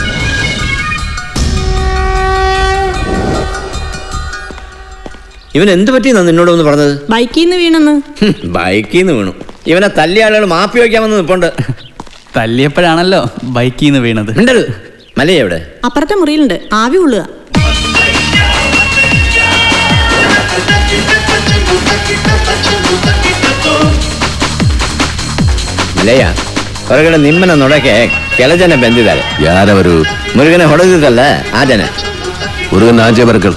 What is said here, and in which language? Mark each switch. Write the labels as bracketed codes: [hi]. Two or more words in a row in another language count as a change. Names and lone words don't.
[ml] ഇവൻ എന്ത് പറ്റിയെന്നാ നിന്നോടൊന്ന് പറഞ്ഞത്? ബൈക്കിൽ നിന്ന് വീണെന്ന്. ബൈക്കിൽ നിന്ന് വീണു. ഇവനെ തല്ലിയ ആളുകൾ മാപ്പി വയ്ക്കാമെന്ന് നിൽപ്പുണ്ട്. തല്ലിയപ്പോഴാണല്ലോ ബൈക്കിൽ നിന്ന് വീണത്. ഉണ്ടത് മല്ലയ്യ എവിടെ? അപ്പുറത്തെ മുറിയിലുണ്ട്, ആവി കൊള്ളുക. [kn] ಮಲೆಯ ಹೊರಗಡೆ ನಿಮ್ಮನ್ನ ನೋಡಕ್ಕೆ ಕೆಲ ಜನ ಬಂದಿದ್ದಾರೆ. ಯಾರವರು? ಮುರುಗನೆ ಹೊಡೆದಿದ್ದಲ್ಲ ಆ ಜನ. ಮುರುಗನ್ ಆಚೆ ಬರ್ಕಲ್.